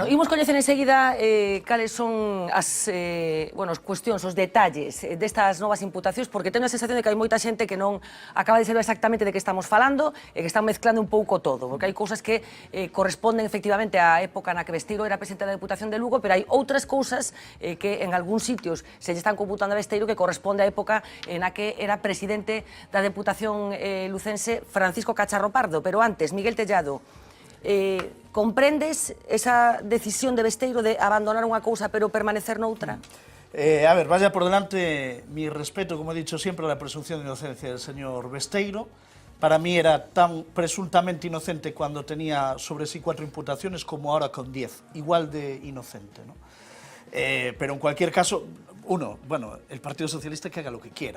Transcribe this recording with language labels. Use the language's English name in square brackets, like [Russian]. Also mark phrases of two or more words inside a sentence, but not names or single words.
[Galician] Bueno, imos coñecer enseguida cales son as cuestións, os detalles destas novas imputacións, porque teño a sensación de que hai moita xente que non acaba de saber exactamente de que estamos falando e que están mezclando un pouco todo, porque hai cousas que corresponden efectivamente á época na que Besteiro era presidente da Deputación de Lugo, pero hai outras cousas que en algúns sitios se lle están computando a Besteiro que corresponde á época na que era presidente da Deputación lucense Francisco Cacharro Pardo. Pero antes, Miguel Tellado, comprendes esa decisión de Besteiro de abandonar unha cousa pero permanecer noutra? [Spanish] A ver, vaya por delante mi respeto, como he dicho siempre, a la presunción de inocencia del señor Besteiro. Para mí era tan presuntamente inocente cuando tenía sobre sí 4 imputaciones como ahora con 10, igual de inocente, ¿no? Pero en cualquier caso, bueno, el Partido Socialista que haga lo que quiera.